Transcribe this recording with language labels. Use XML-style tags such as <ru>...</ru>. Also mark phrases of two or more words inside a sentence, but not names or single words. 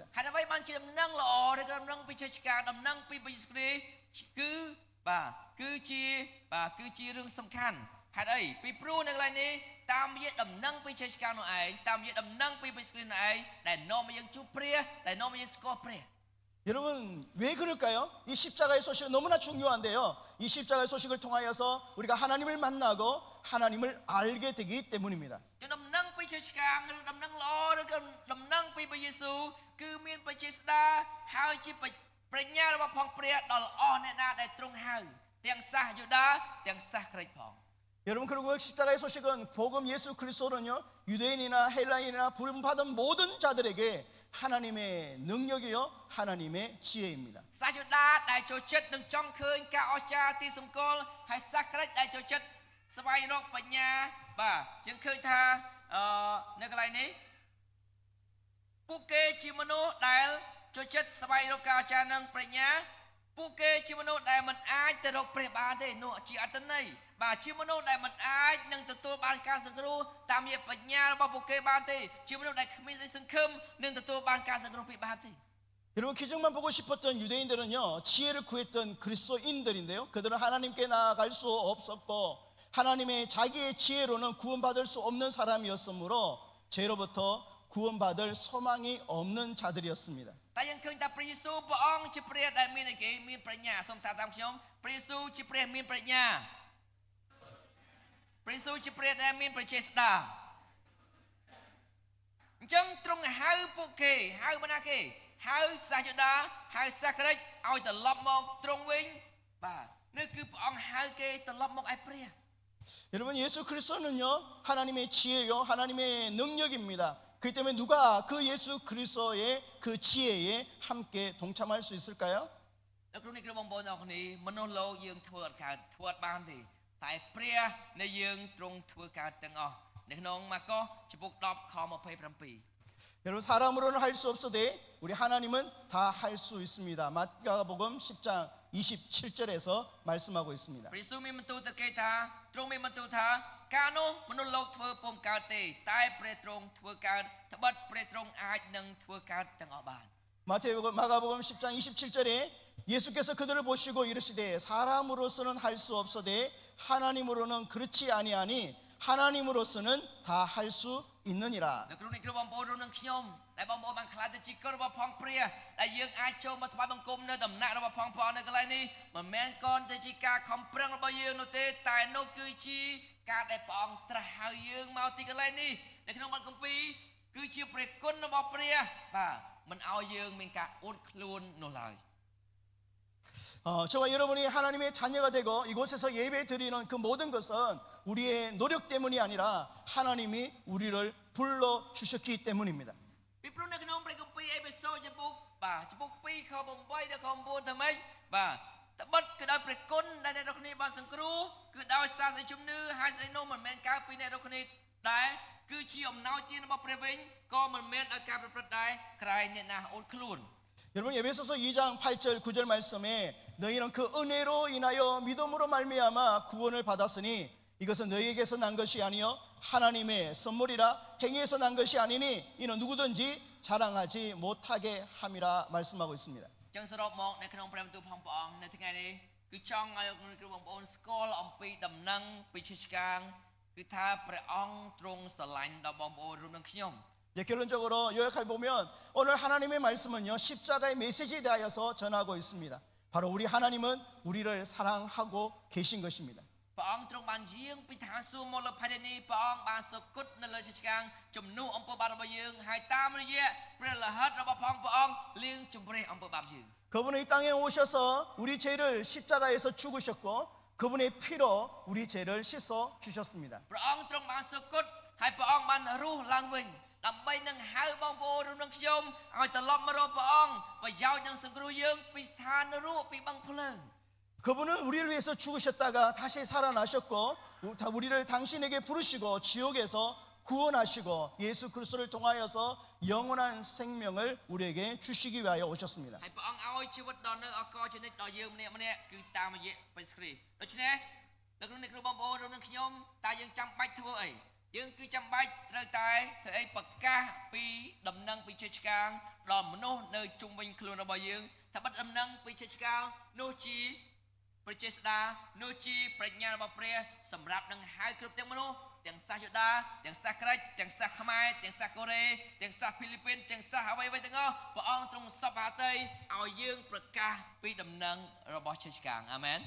<km>ហើយអ្វីបានជាដំណឹងល្អឬក៏ដំណឹងពីឈើឆ្កាងដំណឹងពីព្រះយេស៊ូវគ្រីស្ទគឺបាទគឺជារឿងសំខាន់ហេតុអីពីព្រោះនៅកន្លែងនេះតាមរយៈដំណឹងពីឈើឆ្កាងនោះឯងតាមរយៈដំណឹងពីព្រះយេស៊ូវគ្រីស្ទនោះឯងដែលនាំឲ្យយើងជួបព្រះដែលនាំឲ្យយើងស្គាល់ព្រះ</km> <ko>여러분 왜 그럴까요? 이 십자가의 소식은 너무나 중요한데요. 이 십자가의 소식을 통하여서 우리가 하나님을 만나고 하나님을 알게 되기 때문입니다.</ko> <km>ដំណឹងពីឈើឆ្កាងឬដំណឹងល្អឬក៏ដំណឹងពីព្រះយេស៊ូវគឺមានព្រះចេស្តាហើយជាប្រាជ្ញារបស់ផងព្រះដល់អស់អ្នកណាដែលទ្រង់ហៅទាំងសាសយូដាទាំងសាសក្រិចផង</km> <ko>여러분 그리고 십자가의 소식은 복음 예수 그리스도는요 유대인이나 헬라인이나 부름받은 모든 자들에게 하나님의 능력이요 하나님의 지혜입니다.</ko> <km>សាសយូដាដែលចូលចិត្តនឹងចង់ឃើញការអស្ចារ្យទីសម្គាល់ហើយសាសក្រិចដែលចូលចិត្តស្វែងរកបញ្ញាបាទយើងឃើញថានៅកន្លែងនេះពួកគេជាមនុស្សដែលចូលចិត្តស្វែងរកការអស្ចារ្យនិងប្រាជ្ញាពួកគេជាមនុស្សដែលមិនអាចទៅរកព្រះបានទេនោះជាអត្តន័យបាទជាមនុស្សដែលមិនអាចនឹងទទួលបានការសង្គ្រោះតាមរយៈបញ្ញារបស់ពួកគេបានទេជាមនុស្សដែលគ្មានសេចក្តីសង្ឃឹមនឹងទទួលបានការសង្គ្រោះពីបាបទេ</km> <ko>여러분 기적만 보고 싶었던 유대인들은요 지혜를 구했던 그리스도인들인데요 그들은 하나님께 나아갈 수 없었고 하나님의 자기의 지혜로는 구원받을 수 없는 사람이었으므로 죄로부터 구원받을 소망이 없는 자들이었습니다.</ko> <km>តែយើងឃើញថាព្រះយេស៊ូវព្រះអង្គជាព្រះដែលមានអីគេមានប្រាជ្ញាសូមថាតាមខ្ញុំព្រះយេស៊ូវជាព្រះមានប្រាជ្ញាព្រះយេស៊ូវជាព្រះដែលមានព្រះចេស្តាអញ្ចឹងទ្រង់ហៅពួកគេហៅបណ្ណាគេហៅសាសយូដាហៅសាសក្រិចឲ្យត្រឡប់មកទ្រង់វិញបាទនេះគឺព្រះអង្គហៅគេត្រឡប់មកឯព្រះ</km> <ko>여러분 예수 그리스도는요 하나님의 지혜요 하나님의 능력입니다. 그렇기 때문에 누가 그 예수 그리스도의 그 지혜에 함께 동참할 수 있을까요?</ko> <km>នៅក្នុងនេះគឺបងប្អូនទាំងអស់គ្នាមនុស្សលោកយើងធ្វើអត់កើតធ្វើអត់បានទេតែព្រះនៃយើងទ្រង់ធ្វើកើតទាំងអស់នៅក្នុងម៉ាកុសចំពុក10ខ27</km> <ko>여러분 사람으로는 할 수 없어도 우리 하나님은 다 할 수 있습니다. 마가복음 10장 27절에서 말씀하고 있습니다.</ko> <km>ព្រះយេស៊ូវមានបន្ទូលទៅគេថាទ្រង់មានបន្ទូលថាការនោះមនុស្សលោកធ្វើពុំកើតទេតែព្រះទ្រង់ធ្វើកើតត្បិតព្រះទ្រង់អាចនឹងធ្វើកើតទាំងអស់បាន</km> <ko>마가복음 10장 27절에 예수께서 그들을 보시고 이르시되 사람으로서는 할 수 없어도 하나님으로는 그렇지 아니하니 하나님으로서는 다 할 수 있느니라.</ko> <km>នៅក្នុងនេះគឺបងប្អូនរួមនឹងខ្ញុំដែលបងប្អូនបានខ្លាចទៅជាកូនរបស់ផងព្រះដែលយើងអាចចូលមកថ្វាយបង្គំនៅដំណាក់របស់ផងព្រះនៅកន្លែងនេះមិនមែនគ្រាន់តែជាការខំប្រឹងរបស់យើងនោះទេតែនោះគឺជាការដែលព្រះអង្គត្រាស់ហៅយើងមកទីកន្លែងនេះនៅក្នុងបទគម្ពីរគឺជាព្រះគុណរបស់ព្រះបាទមិនឲ្យយើងមានការអួតខ្លួននោះឡើយ</km> <ko>저와 여러분이 하나님의 자녀가 되고 이곳에서 예배 드리는 그 모든 것은 우리의 노력 때문이 아니라 하나님이 우리를 불러 주셨기 때문입니다.</ko> <km>ពីព្រោះនៅក្នុងព្រះគម្ពីរអេផេសូចំពុកបាទចំពុក2ខ8ដល់ខ9ថាម៉េចបាទត្បិតគឺដោយព្រះគុណដែលអ្នកនរគ្នាបានសង្គ្រោះគឺដោយសារសេចក្ដីជំនឿហើយសេចក្ដីនោះមិនមែនកើតពីអ្នកនរគ្នាដែរគឺជាអំណោយទានរបស់ព្រះវិញក៏មិនមែនដោយការប្រព្រឹត្តដែរក្រែងអ្នកណាអូនខ្លួន</km> <ko>여러분 에베소서 2장 8절 9절 말씀에 너희는 그 은혜로 인하여 믿음으로 말미암아 구원을 받았으니 이것은 너희에게서 난 것이 아니요 하나님의 선물이라 행위에서 난 것이 아니니 이는 누구든지 자랑하지 못하게 함이라 말씀하고 있습니다.</ko> <km>ចឹងសរុបមកនៅក្នុងព្រះបន្ទូលផងព្រះអង្គនៅថ្ងៃនេះគឺចង់ឲ្យគ្រូបងប្អូនស្គាល់អំពីដំណឹងពីឈិឆ្កាងគឺថាព្រះអង្គទ្រង់ស្រឡាញ់ដល់បងប្អូនរួមនឹងខ្ញុំ</km> <ko>결론적으로 요약해 보면 오늘 하나님의 말씀은요 십자가의 메시지에 대하여서 전하고 있습니다. 바로 우리 하나님은 우리를 사랑하고 계신 것입니다.</ko> <km>ព្រះអង្គទ្រង់បានយាងពីឋានសួគ៌មកលើផែនដីនេះព្រះអង្គបានសុគតនៅលើឈិឆ្កាងជំនួសអំពើបាបរបស់យើងហើយតាមរយៈព្រះលិហិតរបស់ព្រះអង្គលាងជម្រះអំពើបាបយើង</km> <ko>그분은 이 땅에 오셔서 우리 죄를 십자가에서 죽으셨고 그분의 피로 우리 죄를 씻어 주셨습니다.</ko> <km>ព្រះអង្គទ្រង់បានសុគតហើយព្រះអង្គបានរស់ឡើងវិញដើម្បីនឹងហៅបងប្អូនរួមនឹងខ្ញុំឲ្យត្រឡប់មករកព្រះអង្គប្រយោជន៍នឹងសង្គ្រោះយើងពីស្ថាននរកពីបឹងភ្លើង</km> <ko>그분은 우리를 위해서 죽으셨다가 다시 살아나셨고 우리를 당신에게 부르시고 지옥에서 구원하시고 예수 그리스도를 통하여서 영원한 생명을 우리에게 주시기 위하여 오셨습니다.</ko> <km>ហើយព្រះអង្គឲ្យជីវិតដល់នៅអកលជានិច្ចដល់យើងម្នាក់ៗគឺតាមរយៈព្រះគ្រីស្ទដូច្នេះនៅក្នុងនេះគ្រូបងប្អូនរួមនឹងខ្ញុំតើយើងចាំ បាច់ធ្វើអីយើងគឺចាំបាច់ត្រូវតែធ្វើអីប្រកាសពីដំណឹងពីឈិឆ្កាងដល់មនុស្សនៅជុំវិញខ្លួនរបស់យើងថាបិទដំណឹងពីឈិឆ្កាងនោះជាប្រជាស្ដានោះជាប្រាជ្ញារបស់ព្រះសម្រាប់នឹងហៅគ្រប់ទាំងមនុស្សទាំងសាសយូដាទាំងសាសក្រិចទាំងសាសខ្មែរទាំងសាសកូរ៉េទាំងសាសហ្វីលីពីនទាំងសាសអ្វីៗទាំងអស់ព្រះអង្គទ្រង់សពហាតីឲ្យយើងប្រកាសពីដំណឹងរបស់ឈិឆ្កាងអាមែន</km>